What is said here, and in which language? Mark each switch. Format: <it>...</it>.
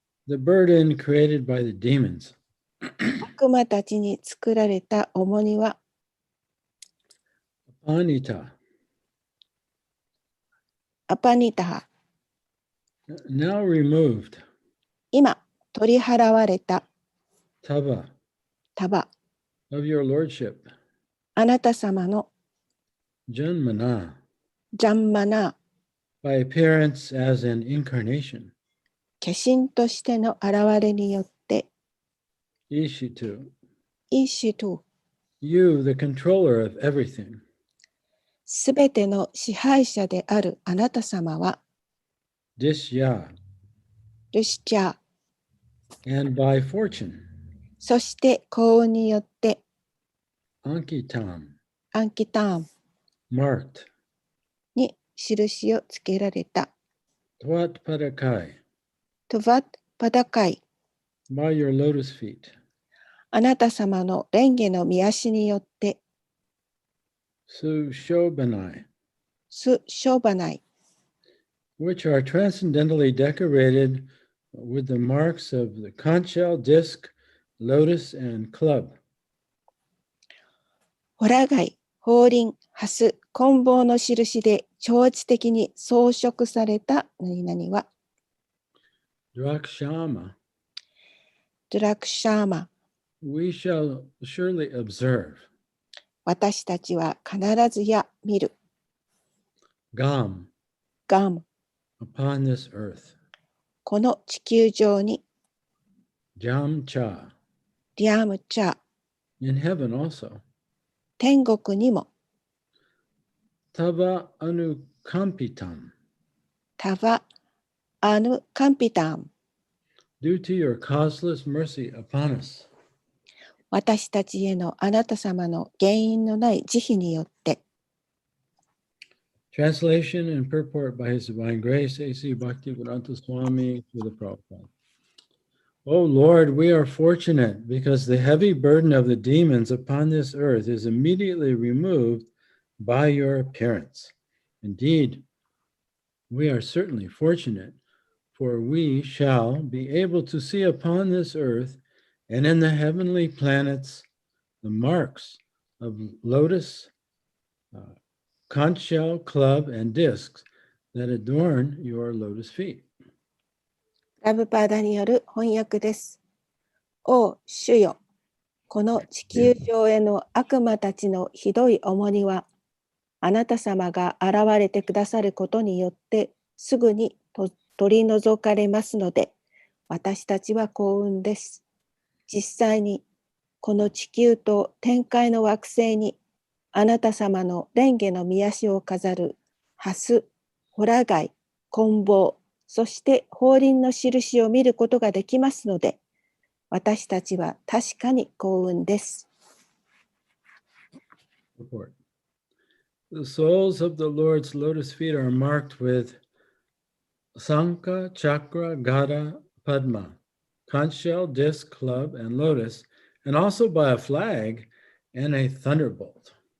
<en>the burden created by the demons,</en> <ja>悪魔たちに作られた重荷は、</ja> <sa>アニタ、アパニタハ、</sa> <en>now removed,</en> <ja>今取り払われた</ja> <sa>タバタバ、</sa> <en>of your lordship,</en> <ja>あなた様の</ja> <sa>ジャンマナ、ジャンマナー、</sa> <en>by appearance as an incarnation,</en> <ja>化身としての現れによって、</ja> <sa>イシトゥ、イシトゥ、</sa> <en>you, the controller of everything,</en> <ja>すべての支配者であるあなた様は、</ja> <sa>ディシヤ、ルシチャー、</sa> <en>and by fortune,</en> <ja>そして幸運によって、</ja> <sa>アンキタム、アンキターム</sa> <en>marked,</en> <ja>に印をつけられた、</ja> <sa>トワッパダカイ、トヴァッパダカイ、</sa> <en>by your lotus feet,</en> <ja>あなた様の蓮華の御足によって、</ja> <sa>スショバナイ、スショバナイ、</sa> <en>which are transcendentally decorated with the marks of the conch shell, disc, lotus, and club.</en> <ja>ホラ貝、法輪、ハス、棍棒の印で超越的に装飾された何々は、</ja> <sa>Drakshama, ドラクシャーマ、</sa> <en>we shall surely observe.</en> <ja>私たちは必ずや見る、</ja> <sa>Gam, ガム、</sa> <en>upon this earth.</en> <ja>この地球上に、</ja> <sa>Jamcha, リャムチャ、</sa> <en>in heaven also.</en> <ja>天国にも、</ja> <sa>Tava anukampitam, タヴァ、アヌカンピタン、</sa> <en>due to your causeless mercy upon us.</en> <ja>私たちへのあなた様の原因のない慈悲によって、</ja> <en>Translation and purport by His Divine Grace, A.C. Bhaktivedanta Swami to the Prabhupada. O Lord, we are fortunate because the heavy burden of the demons upon this earth is immediately removed by your appearance. Indeed, we are certainly fortunate, for we shall be able to see upon this earth and in the heavenly planets the marks of lotus, conch shell, club, and discs that adorn your lotus feet.</en> <ja>ラブパーダによる翻訳です。お主よ、この地球上への悪魔たちのひどい重荷は、あなた様が現れてくださることによってすぐに取り除かれますので、私たちは幸運です。実際に、この地球と天界の惑星に、あなた様の蓮華の御足を飾るハス、ホラ貝、棍棒、そして法輪の印を見ることができますので、私たちは確かに幸運です。</ja> <en>Report. The soles of the Lord's lotus feet are marked with Sankha, Chakra, Gada, Padma, conch shell, disc, club, and lotus, and also by a flag and a thunderbolt.</en>